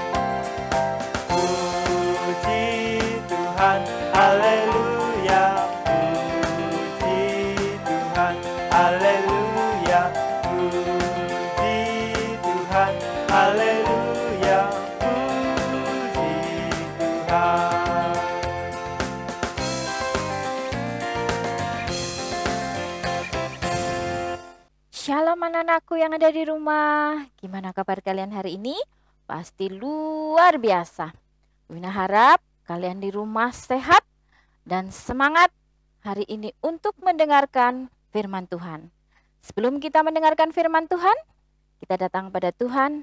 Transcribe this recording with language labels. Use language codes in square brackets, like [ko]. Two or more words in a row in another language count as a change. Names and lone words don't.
[id] Puji Tuhan, haleluya, puji Tuhan, haleluya, puji Tuhan, haleluya, puji Tuhan. Shalom anak-anakku yang ada di rumah. Gimana kabar kalian hari ini? Pasti luar biasa. Wina harap kalian di rumah sehat dan semangat hari ini untuk mendengarkan firman Tuhan. Sebelum kita mendengarkan firman Tuhan, kita datang pada Tuhan.